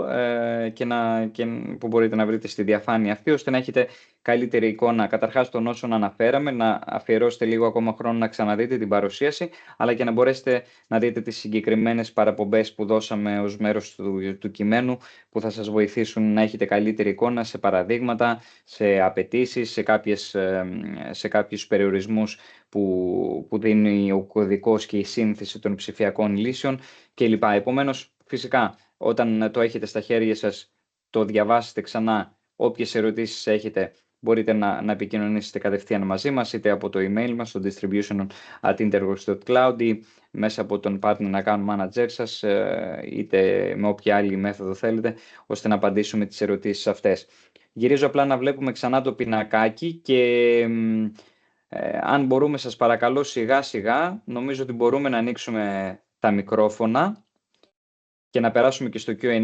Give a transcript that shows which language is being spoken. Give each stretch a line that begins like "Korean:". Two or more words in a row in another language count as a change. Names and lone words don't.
Greek: που μπορείτε να βρείτε στη διαφάνεια αυτή, ώστε να έχετε καλύτερη εικόνα καταρχάς των όσων αναφέραμε, να αφιερώσετε λίγο ακόμα χρόνο να ξαναδείτε την παρουσίαση, αλλά και να μπορέσετε να δείτε τις συγκεκριμένες παραπομπές που δώσαμε ως μέρος του κειμένου, που θα σας βοηθήσουν να έχετε καλύτερη εικόνα σε παραδείγματα, σε απαιτήσεις, σε κάποιους περιορισμούς που δίνει ο κωδικός και η σύνθεση των ψηφιακών λύσεων κλπ. Επομένως, φυσικά, όταν το έχετε στα χέρια σας, το διαβάσετε ξανά. Όποιες ερωτήσεις έχετε, μπορείτε να επικοινωνήσετε κατευθείαν μαζί μας, είτε από το email μας, στο distribution@interworks.cloud, ή μέσα από τον
English: partner account manager
Greek: σας, είτε με όποια άλλη μέθοδο θέλετε, ώστε να απαντήσουμε τις ερωτήσεις αυτές. Γυρίζω απλά να βλέπουμε ξανά το πινακάκι και αν μπορούμε, σας παρακαλώ, σιγά σιγά, νομίζω ότι μπορούμε να ανοίξουμε τα μικρόφωνα και να περάσουμε και στο Q&A.